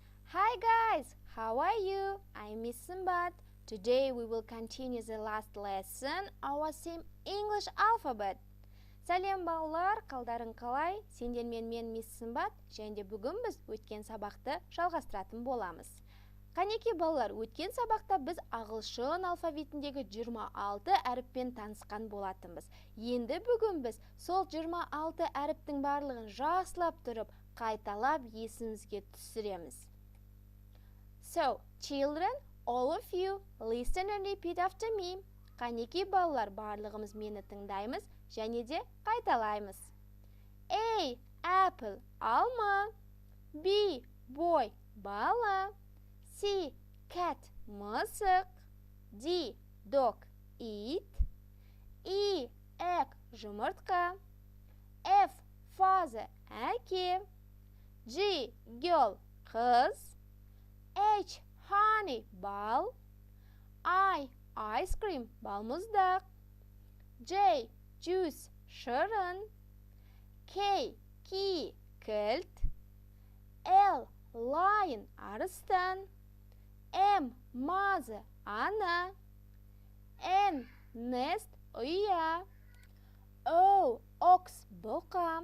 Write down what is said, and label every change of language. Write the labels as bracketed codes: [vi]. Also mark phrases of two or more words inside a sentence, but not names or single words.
[en] Hi guys, how are you? I'm Miss Simbat. Today we will continue the last lesson, our same English alphabet. [kk] Сәлем балалар, қалдарың қалай? Сендермен мен Miss Simbat, және де бүгін біз өткен сабақты жалғастыратын боламыз. Қанеки балалар, өткен сабақта біз ағылшын алфавитіндегі 26 әріппен танысқан болатынбыз. Енді бүгін біз сол 26 әріптің барлығын жақсылап тұрып, қайталап есімізге түсіреміз. [en] So, children, all of you, listen and repeat after me. [kk] Қанеки балалар, барлығымыз мені тыңдаймыз, және де қайталаймыз. [en] A, apple, алма. B, boy, бала. C, cat, мысық. D, dog, it. E, egg, жұмыртқа. F, father, әке. G, girl, қыз. H, honey, бал. I, ice cream, [kk] балмұздақ. [en] J, juice, шырын. K, key, кілт. L, lion, арыстан. M, mother, ана. N, nest, ұя. O, ox, бұқа.